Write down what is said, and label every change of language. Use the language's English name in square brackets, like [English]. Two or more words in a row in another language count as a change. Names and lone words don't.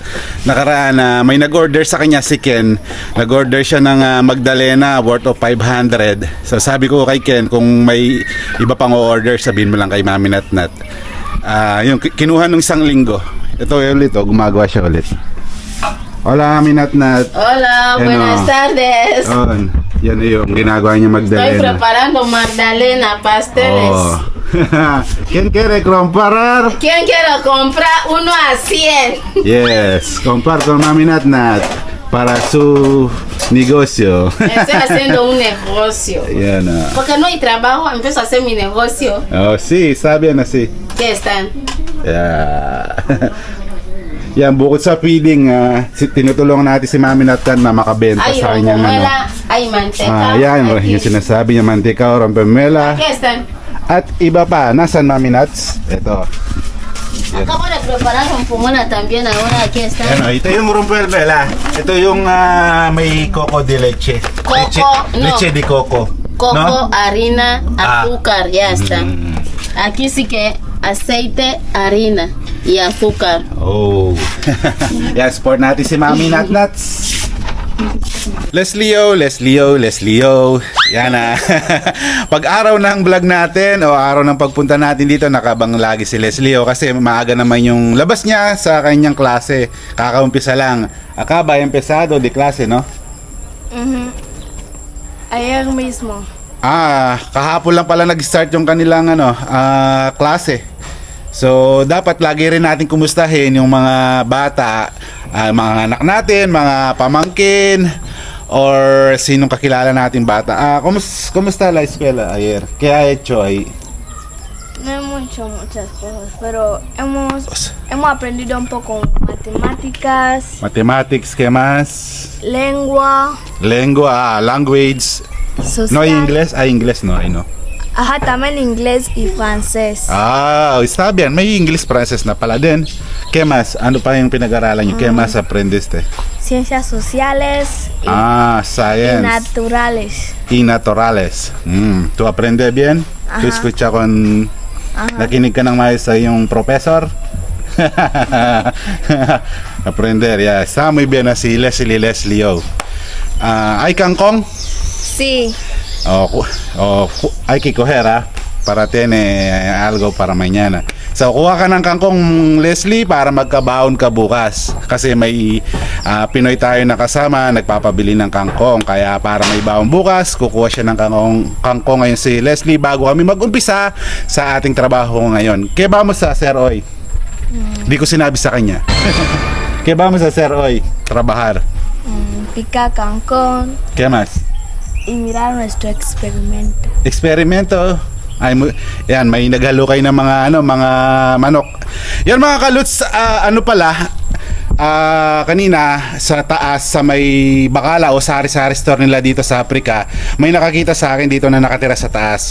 [Filipino] Nakaraan na may nag-order sa kanya si Ken. Nag-order siya ng Magdalena [English] worth of [Filipino] 500. So sabi ko kay Ken, kung may iba pang order, sabihin mo lang kay Mami Nat Nat. Yung kinuha nung isang linggo. Ito ulit, gumagawa siya ulit. [Spanish] Hola, Mami Nat Nat. Hola, buenas tardes. [Filipino] Yan yung ginagawa niya Magdalena. [Spanish] Estoy preparando Magdalena, pasteles. Oh. ¿Quién quiere comprar? ¿Quién quiere comprar 1 a 100? Yes, comprar con Mami Nat Nat para su negocio. Estoy haciendo un negocio. [Filipino] Yan [Spanish] Porque no hay trabajo, empiezo a hacer mi negocio. Oh, sí, está bien así. ¿Qué están? [English] Yeah. [Filipino] Yan, bukod sa feeding, tinutulungan natin si Mami Nat Nat na makabenta [Spanish] Hay [Filipino] sa kanyang [Spanish] rompomuela, hay manteca. [Filipino] yan, [Spanish] hay [Filipino] yung sinasabi niya, mantika o rompemela. [Spanish] ¿Qué están? [Filipino] At iba pa, nasan Mami Nats? Ito. [Spanish] Acabo de preparar rompomuela también ahora. Aquí están. [Filipino] Ano, ito yung rompemela. Ito yung may [Spanish] coco de leche. Coco, no. Leche de coco. Coco, No? harina, azúcar, ya está. Aquí sí que aceite, harina y azúcar. Oh. [Filipino] Yan, support natin si Mami Nat Nats. Leslie. Yan pag araw ng vlog natin o araw ng pagpunta natin dito, nakabang lagi si Leslie kasi maaga naman yung labas niya sa kanyang klase. Kakaumpisa lang. [Spanish] Acaba empezado de klase, no? Ayer mismo. [Filipino] Kahapon lang pala nag-start yung kanilang klase. So, dapat lagi rin natin kumustahin yung mga bata, mga anak natin, mga pamangkin, or sinong kakilala nating bata. [Spanish] Kumusta la escuela ayer? ¿Qué ha hecho ahí? No hemos hecho muchas cosas, pero hemos aprendido un poco matemáticas, Mathematics, ¿qué más? lengua, [English] Language. [Spanish] social. No hay inglés? Inglés no, no. Ajá, también inglés y francés. Está bien. [Filipino] May English, Frances na pala din. [Spanish] ¿Qué más? [Filipino] Ano pa yung pinag-aralan nyo? [Spanish] ¿Qué más aprendiste? Ciencias sociales y [English] Science. [Spanish] naturales. Y naturales. ¿Tú aprendes bien? Ajá. ¿Tú escucha con... [Filipino] Nakinig ka ng maestra yung professor? [Spanish] Aprender, ya. Está muy bien así, Leslie. ¿Hay kangkong? Sí. Hay que coger, para tiene algo para mañana. [Filipino] So, kuha ka ng kangkong, Leslie, para magkabaon ka bukas. Kasi may Pinoy tayo na kasama, nagpapabili ng kangkong. Kaya para may baon bukas, kukuha siya ng kangkong ngayon si Leslie bago kami mag-umpisa sa ating trabaho ngayon. Kaya ba mo sa Sir Oy? Di ko sinabi sa kanya. Kaya ba mo sa Sir Oy? [Spanish] Trabajar. Picar cancón [Filipino] Kaya mas? [Spanish] y mirar nuestro experimento. [Filipino] Eksperimento. Yan, may naghalo kayo ng mga manok. Yan mga kaluts, kanina sa taas sa may Bacala o sari-sari store nila dito sa Africa, may nakakita sa akin dito na nakatira sa taas.